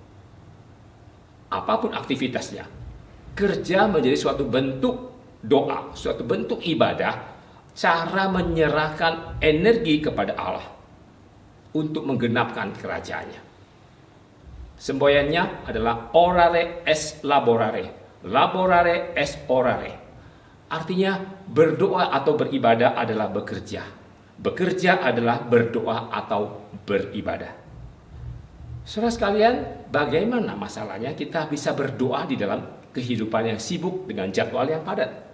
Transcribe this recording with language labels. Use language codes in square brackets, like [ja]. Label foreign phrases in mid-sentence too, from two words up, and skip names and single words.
[id] Apapun aktivitasnya, kerja menjadi suatu bentuk doa, suatu bentuk ibadah, cara menyerahkan energi kepada Allah untuk menggenapkan kerajaannya. Semboyannya adalah [la] orare est laborare, laborare est orare. [id] Artinya berdoa atau beribadah adalah bekerja. Bekerja adalah berdoa atau beribadah. Saudara sekalian, bagaimana masalahnya kita bisa berdoa di dalam kehidupan yang sibuk dengan jadwal yang padat?